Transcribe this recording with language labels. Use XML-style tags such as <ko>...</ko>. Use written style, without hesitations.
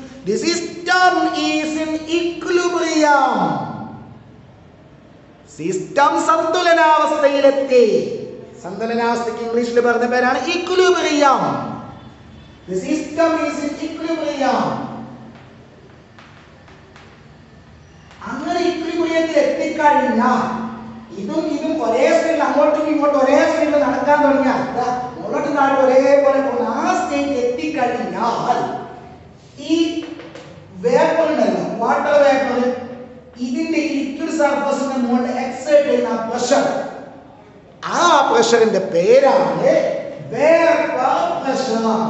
<en>The system is in equilibrium.</en> <ml>System സന്തുലനാവസ്ഥയിലെത്തി. സന്തുലനാവസ്ഥയ്ക്ക് ഇംഗ്ലീഷിൽ പറഞ്ഞ പേരാണ് equilibrium.</ml> <en>The system is in equilibrium.</en> <ml>അങ്ങനെ ഇക്വിലിബ്രിയത്തിൽ എത്തിക്കഴിഞ്ഞാൽ ഇതും ഒരേ സ്പീഡിൽ അങ്ങോട്ടും ഇങ്ങോട്ടും ഒരേ സ്പീഡിൽ നടക്കാൻ തുടങ്ങിയാൽ മുകളിലോട്ടും താഴെ ഒരേപോലെ പോകുന്ന ആ സ്റ്റേറ്റ് എത്തിക്കഴിഞ്ഞാൽ ഈ വേപ്പർ ഉണ്ടല്ലോ, വാട്ടർ വേപ്പർ, ഇതിന്റെ ലിക്വിഡ് സർഫസിന്റെ മുകളിൽ എക്സേർട്ട് ചെയ്യുന്ന പ്രഷർ, ആ പ്രഷറിന്റെ പേരാണ് വേപ്പർ പ്രഷർ.</ml>